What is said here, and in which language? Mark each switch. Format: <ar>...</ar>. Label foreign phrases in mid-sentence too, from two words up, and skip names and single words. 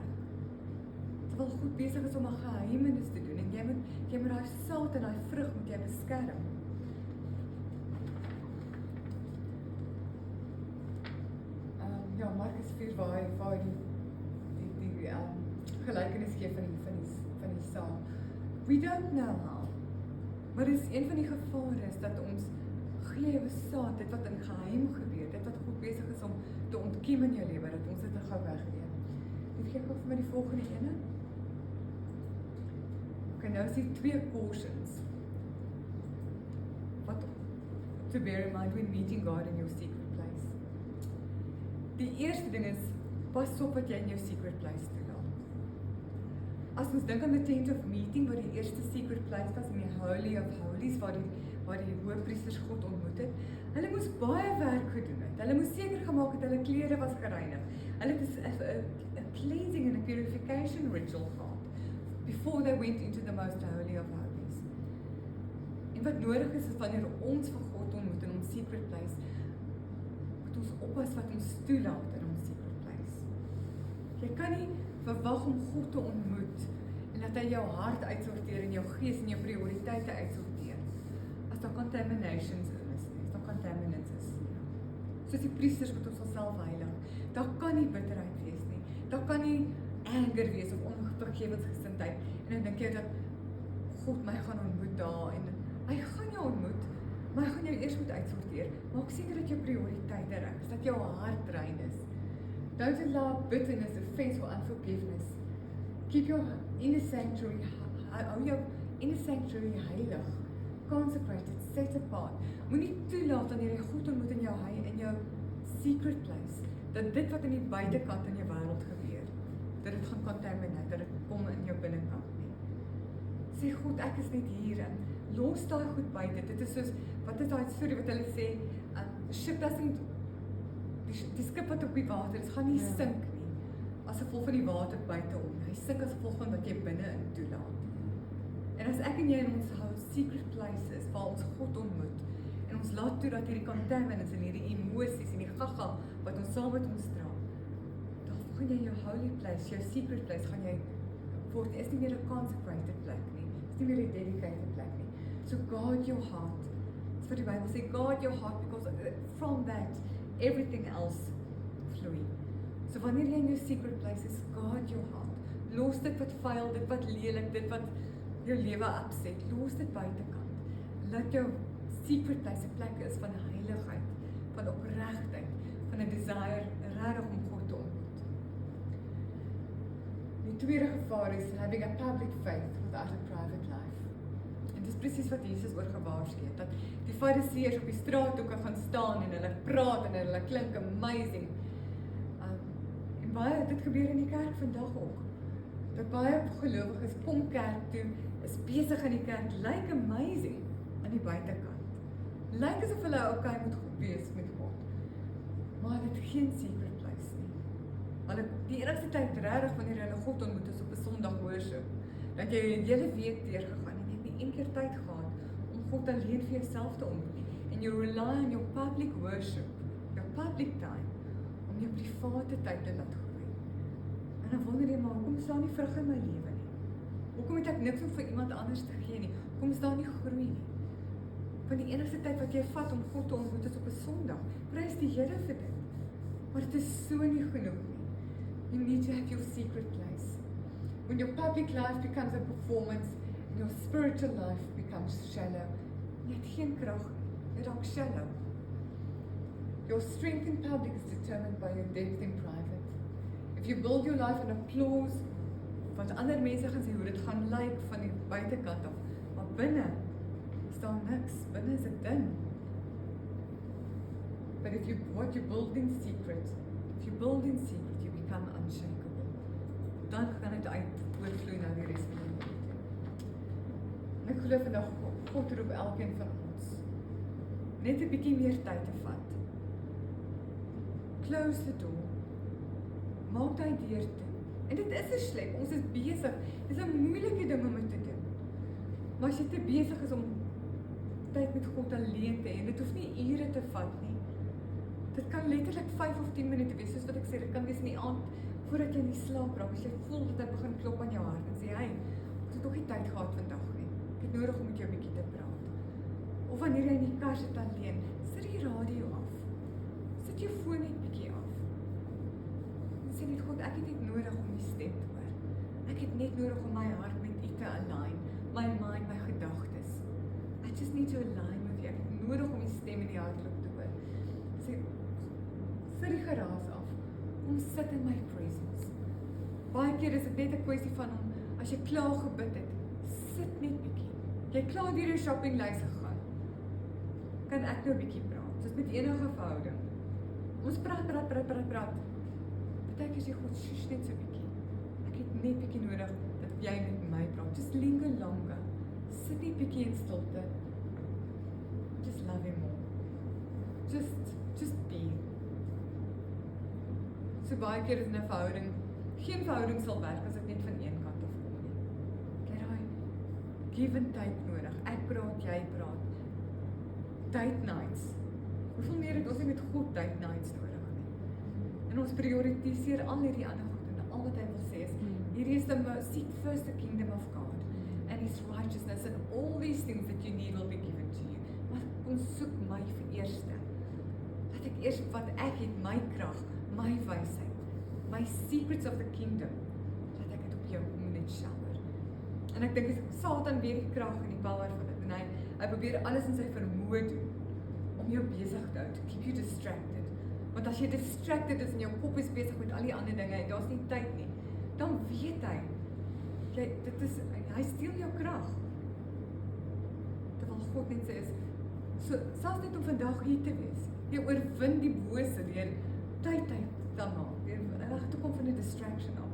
<af>Terwyl God besig is om 'n geheimenis te doen, en jy moet daai saad en daai vrug moet jy beskerm. Ja, Markus 4 waar die gelykenis gee van die saad.</af> <en>We don't know how.</en> <af>Maar dit is een van die gevare is dat ons gee jou saad, dit wat in geheim gebeur, dit wat God besig is om te ontkiem in jou lewe, dat ons dit te gou weggee. Dit gee gou vir my die volgende ene. Okay, nou is die 2 cautions.</af> <en>What to bear in mind when meeting God in your secret place.</en> <af>Die eerste ding is, pas op wat jy in jou</af> <en>secret place</en> <af>toelaat. As ons dink aan die</af> <en>tent of meeting,</en> <af>waar die eerste</af> <en>secret place</en> <af>was, in die</af> <en>Holy of Holies,</en> <af>waar die hoëpriesters God ontmoet het, hulle moes baie werk gedoen het. Hulle moes seker gemaak het, hulle klere was gereinig. Hulle het 'n</af> <en>cleansing and a purification ritual</en> <af>gehad,</af> <en>before they went into the most holy of holies.</en> <af>En wat nodig is wanneer ons vir God ontmoet in ons</af> <en>secret place,</en> <af>moet ons oppas wat ons toelaat in ons</af> <en>secret place.</en> <af>Jy kan nie verwag om God te ontmoet en dat hy jou hart uitsorteer en jou gees en jou prioriteite uitsorteer. As daar contaminations is, as daar contaminants is. Soos die priesters wat ons self heilig. Daar kan nie bitterheid wees nie. Daar kan nie anger wees of onvergewensgesindheid. En dan dink jy dat God my gaan ontmoet daar en hy gaan jou ontmoet, maar hy gaan jou eers moet uitsorteer. Maak seker dat jou prioriteite reg is, dat jou hart rein is.</af> <en>Don't allow bitterness, offense or unforgiveness Keep your inner sanctuary,</en> <af>hou jou</af> <en>inner sanctuary heilig, consecrated, set apart. Moenie toelaat wanneer jy God ontmoet in jou secret place, dat dit wat in die buitekant in jou wêreld gebeur, dat dit gaan contaminate, dat dit kom in jou binnekant nie. Sê God, ek is net hier en los daai goed buite. Dit is soos, wat is daai storie wat hulle sê,</en> <af>ship doesn't, die skip wat op die water is, gaan nie sink nie, as gevolg van die water buite om. Hy sink as gevolg van wat jy binne in toelaat. En as ek en jy in ons</af> <en>secret places,</en> <af>waar ons God ontmoet, en ons laat toe dat hierdie contaminants en hierdie emosies en die gaga wat ons saam met ons dra, dan gaan jy jou</af> <en>holy place,</en> <af>jou</af> <en>secret place,</en> <af>gaan jy word, is nie meer 'n consecrated plek nie, is nie meer 'n dedicated plek nie.</af> <en>So guard your heart.</en> <af>Dis wat die Bybel sê,</af> <en>guard your heart, because from that, everything else vloei.</en> <af>So wanneer jy in jou</af> <en>secret place</en> <af>is,</af> <en>guard your heart.</en> <af>Los dit wat vuil, dit wat lelik, dit wat jou lewe upset, los dit buitekant. Laat jou</af> <en>secret place</en> <af>'n plek is van heiligheid, van opregtheid, van 'n desire regtig om God te ontmoet. Die tweede gevaar is</af> <en>having a public faith without a private life.</en> <af>En dis presies wat Jesus oor gewaarsku het, dat die fariseërs op die straathoeke gaan staan en hulle praat en hulle klink amazing. En baie, dit gebeur in die kerk vandag ook. Dat baie gelowiges kom kerk toe, is besig in die kerk, lyk amazing aan die buitekant. Lyk asof hulle okay moet wees met God. Maar dit is geen</af> <en>secret place</en> <af>nie. Hulle, die enigste tyd regtig wanneer hulle God ontmoet is op 'n Sondag worship, dat jy die hele week deurgegaan en jy het nie een keer tyd gehad om God alleen vir jouself te ontmoet nie.</af> <en>En you rely on your public worship, your public time,</en> <af>om jou private tyd te laat groei. En dan wonder jy maar, hoekom staan nie vrug in my lewe nie? Hoekom het ek niks om vir iemand anders te gee nie? Hoekom is daar nie groei nie? Want die enigste tyd wat jy vat om God te ontmoet is op 'n Sondag. Prys die Here vir dit. Maar dit is so nie genoeg nie.</af> <en>You need to have your secret place. When your public life becomes a performance, and your spiritual life becomes shallow,</en> <af>jy het geen krag nie. Jy raak shallow.</af> <en>Your strength in public is determined by your depth in private. If you build your life on applause,</en> <af>wat ander mense gaan sê hoe dit gaan lyk van die buitekant af, maar binne is daar niks, binne is dit dun.</af> <en>But what you build in secret, you become unshakable.</en> <af>Dan kan dit oorvloei na die res van die lewe. En ek glo vandag, God roep elkeen van ons net 'n bietjie meer tyd te vat.</af> <en>Close the door.</en> <af>Maak daai deur toe. En dit is 'n slep, ons is besig. Dis 'n moeilike ding om dit te doen. Maar as jy te besig is om tyd met God alleen te hê, dit hoef nie ure te vat nie. Dit kan letterlik 5 of 10 minute wees, soos wat ek sê, dit kan wees in die aand, voordat jy in die slaap raak, as jy voel dat hy begin klop aan jou hart, en sê, hey, ek het nog nie tyd gehad vandag nie, ek het nodig om met jou 'n bietjie te praat. Of wanneer jy in die kar sit alleen, sit die radio af, sit jou foon net bietjie af, en sê net, God, ek het net nodig om die stem te hoor, ek het net nodig om my hart met u te align, my mind, my gedagtes,</af> <en>I just need to align with you,</en> <af>ek het nodig om die stem in die hartklop te hoor, sê, sit die geraas af, om sit in my presence. Baie keer is dit net 'n kwessie van om, as jy klaar gebid het, sit net bietjie. Jy klaar deur jou shoppinglys gegaan. Kan ek nou 'n bietjie praat? Soos met enige verhouding. Ons praat. Partykeer sê God, shush net so bietjie. Ek het net bietjie nodig dat jy met my praat.</af> <en>Just linger longer.</en> <af>Sit net bietjie in stilte.</af> <en>Just love him more. Just be.</en> <af>So baie keer is in 'n verhouding, geen verhouding sal werk as dit net van een kant af kom nie. Jy daai</af> <en>give and take</en> <af>nodig. Ek praat, jy praat.</af> <en>Date nights.</en> <af>Hoeveel meer het ons nie met God date nights nodig nie? En ons prioritiseer al hierdie ander goed en al wat hy wil sê is, hierdie is</af> <en>seek first the kingdom of God and his righteousness and all these things that you need will be given to you.</en> <af>Maar kom soek my vir eerste. Laat ek eers wat ek het, my krag, my wysheid, my</af> <en>secrets of the kingdom,</en> <af>laat ek dit op jou kom net shower. En ek dink Satan weet die krag en die power van dit, en hy probeer alles in sy vermoë doen, om jou besig te hou,</af> <en>to keep you distracted.</en> <af>Want as jy distracted is en jou kop is besig met al die ander dinge, en daar's nie tyd nie, dan weet hy, Hy steel jou krag. Terwyl God net sê is, so, selfs net om vandag hier te wees, jy oorwin die bose deur tyd te maak, deur weg te kom van die distraction af.</af>